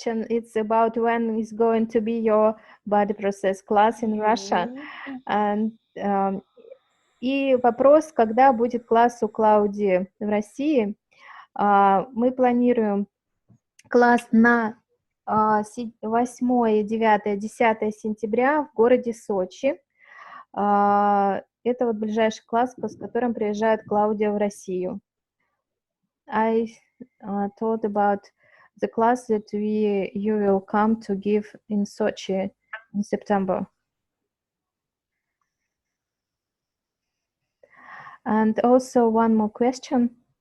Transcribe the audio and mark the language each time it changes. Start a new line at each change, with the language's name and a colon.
English: It's about when is going to be your body process class in Russia.
Russian: And, и вопрос, когда будет класс у Клаудии в России. Мы планируем класс на 8, 9, 10 сентября в городе Сочи. Это вот ближайший класс, с которым приезжает Клаудия в Россию.
English: I thought about the class that you will come to give in Sochi in September. And also one more question.